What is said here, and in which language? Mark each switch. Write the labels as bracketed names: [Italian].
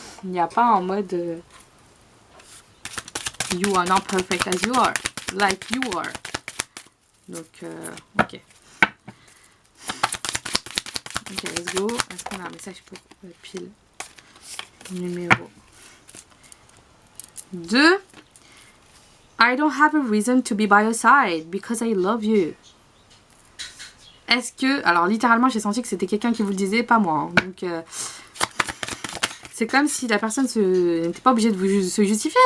[French] Il n'y a pas en mode [English] you are not perfect as you are, like you are. [French] Donc, ok. Ok, [English] let's go. [French] Est-ce qu'on a un message pour pile numéro 2? [English] I don't have a reason to be by your side because I love you. [French] Est-ce que... Alors, littéralement, j'ai senti que c'était quelqu'un qui vous le disait, pas moi. Hein. Donc, c'est comme si la personne n'était pas obligée de se justifier.